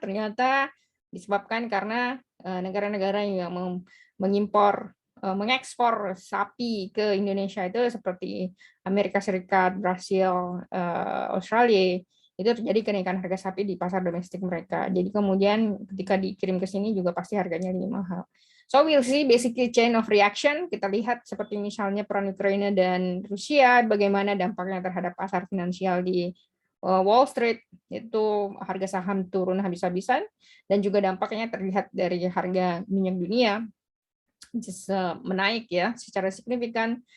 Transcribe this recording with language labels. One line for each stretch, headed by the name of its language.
Indonesian: Ternyata disebabkan karena negara-negara yang mengekspor sapi ke Indonesia itu seperti Amerika Serikat, Brasil, Australia, itu terjadi kenaikan harga sapi di pasar domestik mereka. Jadi kemudian ketika dikirim ke sini juga pasti harganya lebih mahal.
English: So we'll see basically chain of reaction.
Indonesian: Kita lihat seperti misalnya perang Ukraina dan Rusia, bagaimana dampaknya terhadap pasar finansial di Wall Street, itu harga saham turun habis-habisan, dan juga dampaknya terlihat dari harga minyak dunia menaik ya secara signifikan.